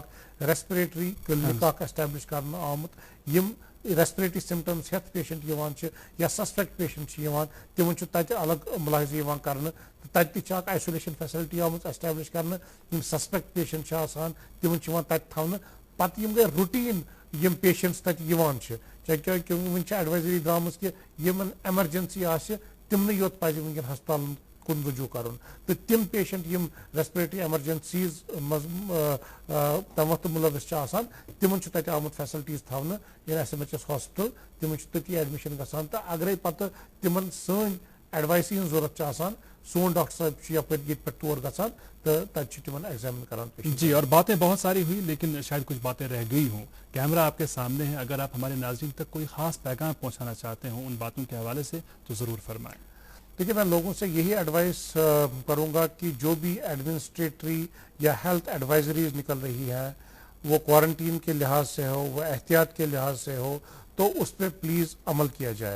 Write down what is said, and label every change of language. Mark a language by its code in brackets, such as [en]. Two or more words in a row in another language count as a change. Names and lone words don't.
[ks] اکھ [en] respiratory clinic [ks] اکھ ایسٹیبلش کرنہٕ آمُت یم [en] respiratory symptoms [ks] ہیٚتھ پیشنٹ یِوان چھِ یا [en] suspect patient [ks] چھِ یِوان تِمن چھُ تتہِ الگ مُلاحظہٕ یِوان کرنہٕ تہٕ تتہِ تہِ چھِ اکھ [en] isolation facility [ks] آمٕژ ایسٹیبلش کرنہٕ یم [en] suspect patient [ks] چھِ آسان تِمن چھِ یِوان تتہِ تھاونہٕ پتہٕ یم گٔے روٹیٖن یم پیشنٹس تتہِ یِوان چھِ کیازِ وُنہِ چھِ ایڈوایزری درٛامٕژ کہ یِمن ایمرجنسی آسہِ تِمنٕے یوت پزِ ونکیٚن ہسپتالن کُن رجوع کرُن تہٕ تِم پیشنٹ یم [en] respiratory emergencies [ks] منٛز تمہِ وقتہٕ مُلوث چھِ آسان تِمن چھُ تتہِ آمُت فیسلٹیٖز تھاونہٕ یا ایس ایم ایچ ایس ہاسپٹل تِمن چھُ تٔتی ایڈمِشن گژھان تہٕ اگرے پتہٕ تِمن سٲنۍ ایڈوایسٕے ہٕنٛز ضروٗرت چھِ آسان سون ڈاکٹر صاحب چھُ یَپٲرۍ ییٚتہِ پٮ۪ٹھ تور گژھان تہٕ تَتہِ چھِ تِمن ایگزامن کران پیشنٹ. [ur] جی، اور باتیں بہت ساری ہوئی لیکن شاید کچھ باتیں رہ گئی ہوں. کیمرہ آپ کے سامنے ہے، اگر آپ ہمارے ناظرین تک کوئی خاص پیغام پہنچانا چاہتے ہوں ان باتوں کے حوالے سے تو ضرور فرمائیں. دیکھیے میں لوگوں سے یہی ایڈوائس کروں گا کہ جو بھی ایڈمنسٹریٹری یا [en] health advisories [ur] نکل رہی ہے وہ کوارنٹین کے لحاظ سے ہو، وہ احتیاط کے لحاظ سے ہو، تو اس پہ پلیز عمل کیا جائے.